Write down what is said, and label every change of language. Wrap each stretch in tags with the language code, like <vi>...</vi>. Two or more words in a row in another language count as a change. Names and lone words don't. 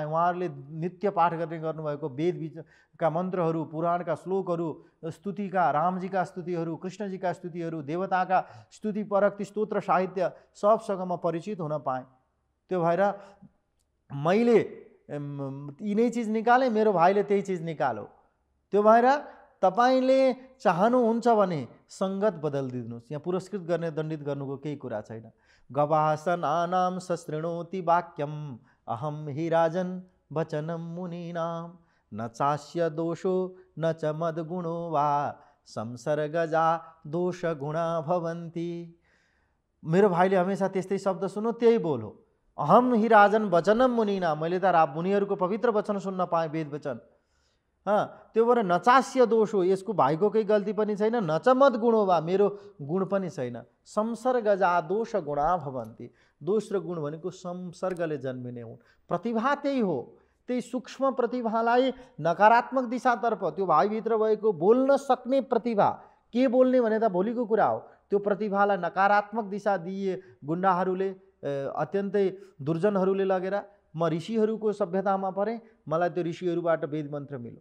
<ne>उहाँहरूले नित्य पाठ गर्ने गर्नुभएको वेदका मन्त्रहरू, पुराणका श्लोकहरू, स्तुतिका, रामजीका स्तुतिहरू, कृष्णजीका स्तुतिहरू, देवताका स्तुतिपरक ती स्तोत्र साहित्य सबसँग म परिचित हुन पाएँ। त्यो भएर मैले यिनै चिज निकालेँ, मेरो भाइले त्यही चिज निकाल्यो। त्यो भएर तपाईले चाहनुहुन्छ भने सङ्गत बदलिदिनुहोस्। यहाँ पुरस्कृत गर्ने, दण्डित गर्नुको केही कुरा छैन।</ne> <sa>गवासनानां सशृणोति वाक्यम अहम हि राजन वचनम मुनीनां न चास्य दोषो न च मद्गुणो वा संसर्गजा दोष गुणा भवन्ति।</sa> <ne>मेरो भाइले हमेशा त्यस्तै शब्द सुन्नु, त्यही बोलो।</ne> <sa>अहम हि राजन वचनम मुनीनां,</sa> <ne>मैले त मुनिहरूको पवित्र वचन सुन्न पाएँ, वेद वचन। त्यो भएर</ne> <sa>नचास्य दोष</sa> <ne>हो, यसको भाइको केही गल्ती पनि छैन।</ne> <sa>नचमत गुणो वा,</sa> <ne>मेरो गुण पनि छैन।</ne> <sa>संसर्गजा दोष गुणा भवन्ति,</sa> <ne>दोष र गुण भनेको संसर्गले जन्मिने हुन्। प्रतिभा त्यही हो, त्यही सूक्ष्म प्रतिभालाई नकारात्मक दिशातर्फ, त्यो भाइभित्र भएको बोल्न सक्ने प्रतिभा, के बोल्ने भने त भोलिको कुरा हो, त्यो प्रतिभालाई नकारात्मक दिशा दिए गुण्डाहरूले, अत्यन्तै दुर्जनहरूले लगेर म ऋषिहरूको सभ्यतामा परेँ, मलाई त्यो ऋषिहरूबाट वेद मन्त्र मिल्यो।</ne>